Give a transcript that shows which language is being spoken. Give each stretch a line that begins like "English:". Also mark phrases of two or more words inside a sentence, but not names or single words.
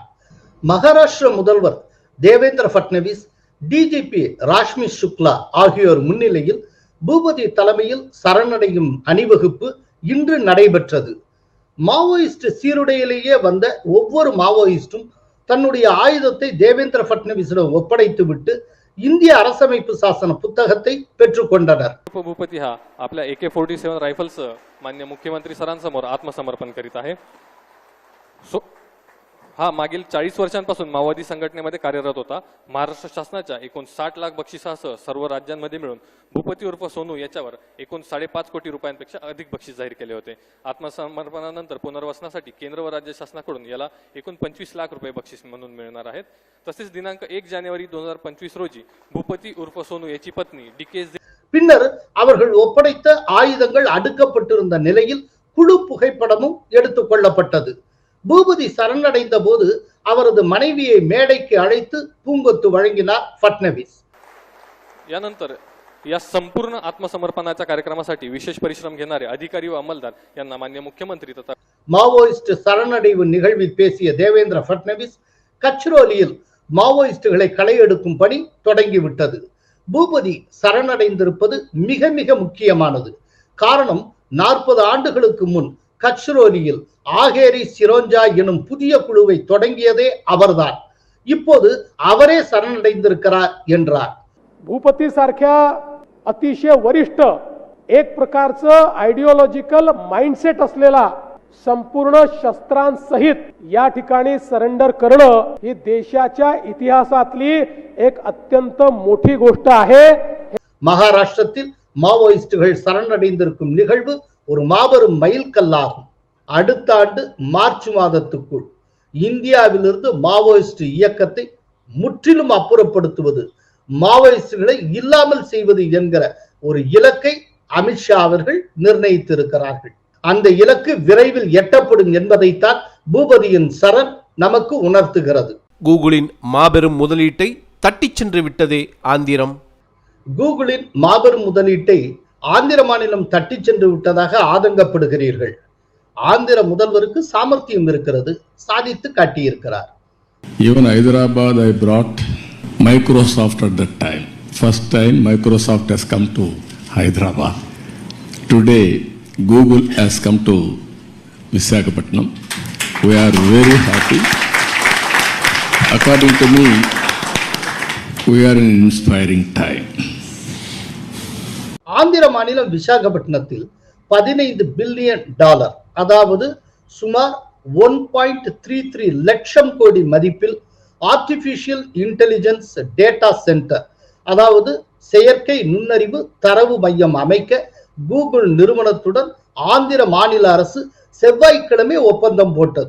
Tamil: மகாராஷ்டிர முதல்வர் தேவேந்திர பட்னவிஸ், DGP ராஷ்மி சுக்லா ஆகியோர் முன்னிலையில் பூபதி தலைமையில் சரணடையும் அணிவகுப்பு இன்று நடைபெற்றது. மாவோயிஸ்ட் சீருடையிலேயே வந்த ஒவ்வொரு மாவோயிஸ்டும் தன்னுடைய ஆயுதத்தை தேவேந்திர பட்னவிஸிடம் ஒப்படைத்துவிட்டு இந்திய அரசமைப்பு சாசன புத்தகத்தை பெற்றுக்கொண்டனர்.
Marathi: भूपती हा आपल्या AK-47 रायफल्स माननीय मुख्यमंत्री सरांसमोर आत्मसमर्पण करीत आहे. हा मागील 40 वर्षांपासून माओवादी संघटनेमध्ये कार्यरत होता. महाराष्ट्र शासनाच्या एकूण 60 लाख बक्षिसासह सर्व राज्यांमध्ये मिळून भूपती उर्फ सोनू याच्यावर एकूण 5.5 कोटी रुपयांपेक्षा अधिक बक्षीस जाहीर केले होते. आत्मसमर्पणानंतर पुनर्वसनासाठी केंद्र व राज्य शासनाकडून याला एकूण 25 लाख रुपये बक्षीस म्हणून मिळणार आहेत. तसेच दिनांक 1 जानेवारी 2025 रोजी भूपती उर्फ सोनू याची पत्नी DK
Tamil: பின்னர் அவர்கள் ஒப்படைத்த ஆயுதங்கள் அடுக்கப்பட்டிருந்த நிலையில் குழு புகைப்படமும் எடுத்துக் கொள்ளப்பட்டது. பூபதி சரணடைந்த போது அவரது மனைவியை மேடைக்கு அழைத்து பூங்கொத்து வழங்கினார் ஃபட்னவிஸ்.
Marathi: यानंतर या संपूर्ण आत्मसमर्पणाच्या कार्यक्रमासाठी विशेष परिश्रम घेणारे अधिकारी व अंमलदार यांना माननीय मुख्यमंत्री तथा
Tamil: மாவோயிஸ்ட் சரணடைவு நிகழ்வில் பேசிய தேவேந்திர ஃபட்னவிஸ் கச்ரோலியில் மாவோயிஸ்டுகளை களையெடுக்கும் பணி தொடங்கிவிட்டது. பூபதி சரணடைந்திருப்பது மிக மிக முக்கியமானது. காரணம் 40 ஆண்டுகளுக்கு முன் கச்ரோலியில் ஆகேரி சிரோஞ்சா எனும் புதிய குழுவை தொடங்கியதே அவர்தான். இப்போது அவரே சரணடைந்திருக்கிறார் என்றார்.
Marathi: भूपती सारख्या अतिशय वरिष्ठ एक प्रकारचं
English: ideological mindset
Marathi: असलेला संपूर्ण शस्त्रांसहित या ठिकाणी सरेंडर करणं ही देशाच्या इतिहासातली एक अत्यंत मोठी गोष्ट आहे.
Tamil: மகாராஷ்டிரத்தில் மாவோயிஸ்டுகள் சரணடைந்திருக்கும் நிகழ்வு ஒரு மாபெரும் மைல்கல்லாகும். அடுத்த ஆண்டு மார்ச் மாதத்துக்குள் இந்தியாவிலிருந்து மாவோயிஸ்ட் இயக்கத்தை முற்றிலும் அப்புறப்படுத்துவது, மாவோயிஸ்டுகளை இல்லாமல் செய்வது என்கிற ஒரு இலக்கை அமித்ஷா அவர்கள் நிர்ணயித்திருக்கிறார்கள். அந்த இலக்கு விரைவில் எட்டப்படும் என்பதைத்தான் பூபதியின் சரண் நமக்கு உணர்த்துகிறது. கூகுளின் மாபெரும் முதலீட்டை தட்டிச் சென்று விட்டதே ஆந்திரம். கூகுளின் மாபெரும் முதலீட்டை ஆந்திர மாநிலம் தட்டிச் சென்று விட்டதாக ஆதங்கப்படுகிறீர்கள். ஆந்திர முதல்வருக்கு சாமர்த்தியம் இருக்கிறது, சாதித்து காட்டியிருக்கிறார்.
English: Even Hyderabad, I brought Microsoft at that time. First time Microsoft has come to Hyderabad. Today, Google has come to Visakhapatnam. We are very happy. According to me, we are in an inspiring time.
Tamil: ஆந்திர மாநிலம் விசாகப்பட்டினத்தில் $15 பில்லியன், அதாவது சுமார் 1.33 லட்சம் கோடி மதிப்பில்
English: artificial intelligence data center,
Tamil: அதாவது செயற்கை நுண்ணறிவு தரவு மையம் அமைக்க கூகுள் நிறுவனத்துடன் ஆந்திர மாநில அரசு செவ்வாய்க்கிழமை ஒப்பந்தம் போட்டது.